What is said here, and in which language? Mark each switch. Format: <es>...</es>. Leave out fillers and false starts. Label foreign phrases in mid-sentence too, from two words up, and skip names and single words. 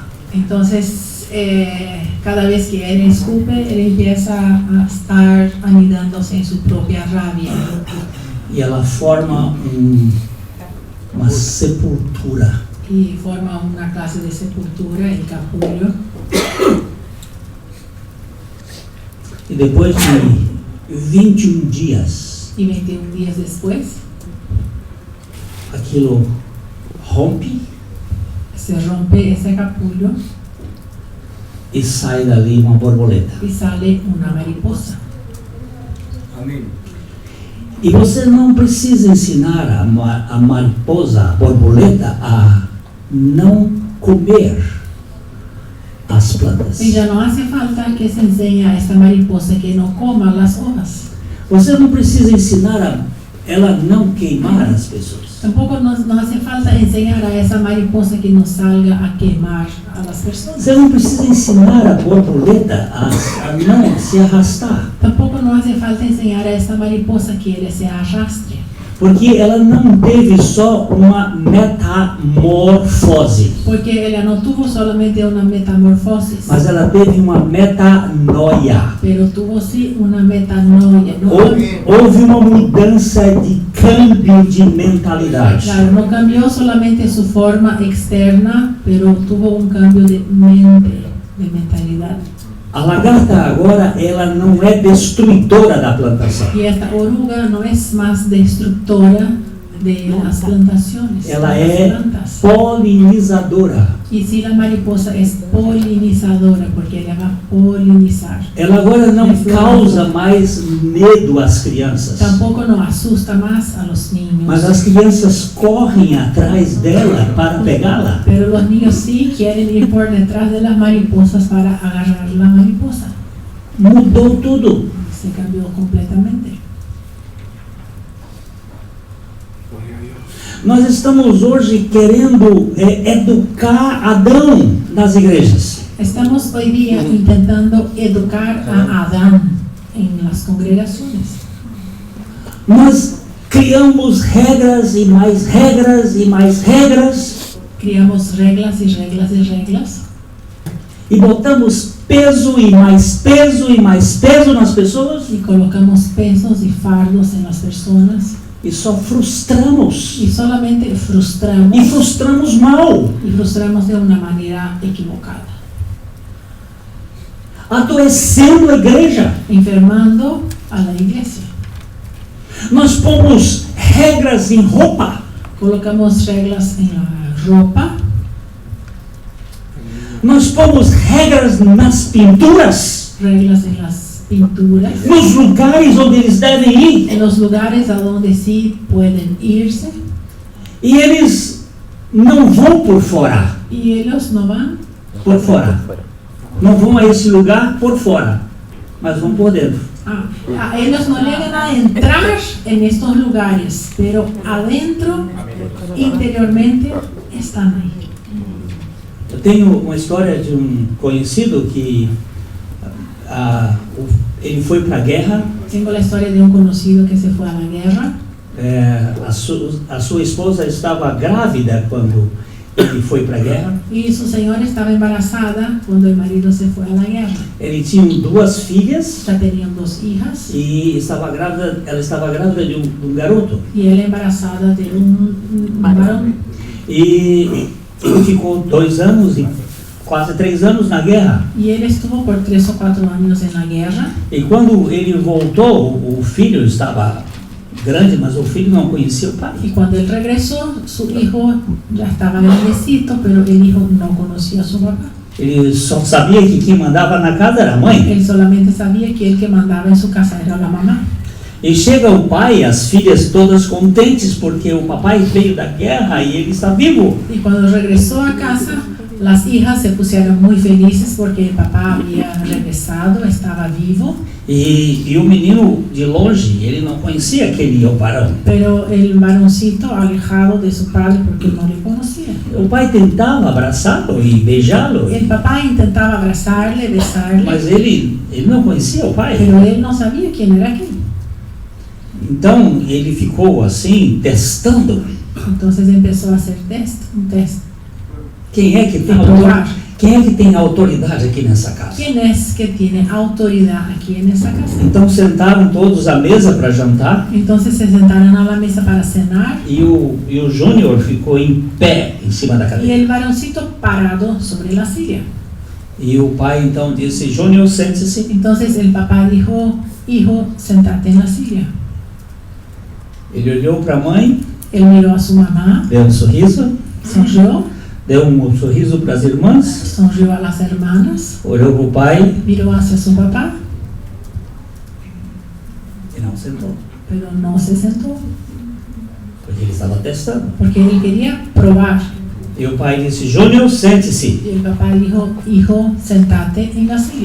<es>Entonces, cada vez que él escupe, él empieza a estar anidándose en su propia rabia.</es> <pt>E ela forma uma sepultura.</pt> <es>Y forma una clase de sepultura, el capullo.</es> <pt>E depois de 21 dias,</pt> <es>Y 21 días después,</es> <pt>aquilo rompe</pt> <es>se rompe ese capullo</es> <pt>e sai dali uma borboleta.</pt> <es>y sale una mariposa. Amén.</es> <pt>E você não precisa ensinar a mariposa, a borboleta, a não comer as plantas.</pt> <es>Y ya no hace falta que se enseñe a esta mariposa que no coma las hojas.</es> <pt>Você não precisa ensinar a ela não queimar as pessoas.</pt> <es>Tampoco no hace falta enseñar a esa mariposa que no salga a quemar a las personas.</es> <pt>Você não precisa ensinar a borboleta a não se arrastar.</pt> <es>Tampoco no hace falta enseñar a esa mariposa que ella se arrastre.</es> <pt>Porque ela não teve só uma metamorfose,</pt> <es>Porque ella no tuvo solamente una metamorfosis,</es> <pt>mas ela teve uma metanoia.</pt> <es>pero tuvo sí una metanoia. No,</es> <pt>Houve uma mudança de câmbio de mentalidade.</pt> <es>claro, no cambió solamente su forma externa, pero tuvo un cambio de mente, de mentalidad.</es> <pt>A lagarta agora, ela não é destruidora da plantação.</pt> <es>Y esta oruga no es más destructora de las plantaciones,</es> <pt>Ela</pt> <es>de las</es> <pt>é</pt> <es>plantas.</es> <pt>polinizadora.</pt> <es>Y si la mariposa es polinizadora, porque ella va a polinizar.</es> <pt>Ela agora não causa mais medo às crianças.</pt> <es>Tampoco no asusta más a los niños.</es> <pt>Mas as crianças correm atrás dela para pegá-la.</pt> <es>Pero los niños sí quieren ir por detrás de las mariposas para agarrar la mariposa.</es> <pt>Mudou tudo.</pt> <es>Se cambió completamente.</es> <pt>Nós estamos hoje querendo educar Adão nas igrejas.</pt> <es>Estamos hoy día intentando educar a Adán en las congregaciones.</es> <pt>Nós criamos regras e mais regras e mais regras</pt> <es>Criamos reglas y reglas y reglas.</es> <pt>e botamos peso e mais peso e mais peso nas pessoas</pt> <es>Y colocamos pesos y fardos en las personas.</es> <pt>e só frustramos.</pt> <es>Y solamente</es> <pt>E</pt> <es>frustramos.</es> <pt>frustramos mal.</pt> <es>Y frustramos de una manera equivocada.</es> <pt>Adoecendo a igreja.</pt> <es>Enfermando a la iglesia.</es> <pt>Nós pomos regras em roupa.</pt> <es>Colocamos reglas en la ropa.</es> <pt>Nós pomos regras nas pinturas.</pt> <es>Reglas en las pinturas.</es> <pt>Nos lugares onde eles devem ir.</pt> <es>En los lugares a donde sí pueden irse.</es> <pt>E eles não vão por fora.</pt> <es>Y ellos no van</es> <pt>Por fora. Não vão a esse lugar por fora, mas vão por dentro.</pt> <es>Ellos no llegan a entrar en estos lugares, pero adentro, interiormente, están ahí.</es> <pt>Eu tenho uma história de um conhecido que ele foi para a guerra.</pt> <es>Tengo la historia de un conocido que se fue a la guerra.</es> <pt>A sua esposa estava grávida quando ele foi para a guerra.</pt> <es>Y su señora estaba embarazada cuando el marido se fue a la guerra.</es> <pt>Ele tinha 2 filhas.</pt> <es>Ya tenían 2 hijas.</es> <pt>E ela estava grávida de um garoto.</pt> <es>Y él embarazada de un varón.</es> <pt>E ele ficou 2 anos e quase 3 anos na guerra.</pt> <es>Y él estuvo por 3 o 4 años en la guerra.</es> <pt>E quando ele voltou, o filho estava grande, mas o filho não conhecia o pai.</pt> <es>Y cuando él regresó, su hijo ya estaba grandecito, pero el hijo no conocía a su papá.</es> <pt>Ele só sabia que quem mandava na casa era a mãe.</pt> <es>Él solamente sabía que el que mandaba en su casa era la mamá.</es> <pt>E chega o pai, as filhas todas contentes porque o papai veio da guerra e ele está vivo.</pt> <es>Y cuando regresó a casa, las hijas se pusieron muy felices porque el papá había regresado, estaba vivo.</es> <pt>E o menino de longe, ele não conhecia aquele varão.</pt> <es>Pero el varoncito alejado de su padre porque no le conocía.</es> <pt>O pai tentava abraçá-lo e beijá-lo.</pt> <es>El papá intentaba abrazarle, besarle.</es> <pt>Mas ele não conhecia o pai.</pt> <es>Pero él no sabía quién era aquel.</es> <pt>Então ele ficou assim, testando.</pt> <es>Entonces empezó a hacer un test.</es> <pt>Quem é que tem autoridade aqui nessa casa?</pt> <es>¿Quién es que tiene autoridad aquí en esa casa?</es> <pt>Então sentaram todos à mesa para jantar.</pt> <es>Entonces se sentaron a la mesa para cenar.</es> <pt>E o Júnior ficou em pé em cima da</pt> <es>Y</es> <pt>cadeira.</pt> <es>el varoncito parado sobre la silla.</es> <pt>E o pai então disse: Júnior, sente-se.</pt> <es>Entonces el papá dijo: hijo, sentate en la silla.</es> <pt>Ele olhou para a mãe,</pt> <es>Él miró a su mamá,</es> <pt>deu um sorriso,</pt> <es>sonrió,</es> <pt>deu um sorriso para as irmãs,</pt> <es>sonrió a las hermanas,</es> <pt>olhou para o pai</pt> <es>miró hacia su papá,</es> <pt>e não sentou,</pt> <es>pero no se sentó,</es> <pt>porque ele estava testando.</pt> <es>porque él quería probar.</es> <pt>E o pai disse: Júnior, sente-se.</pt> <es>Y el papá dijo: hijo, sentate en la silla.</es>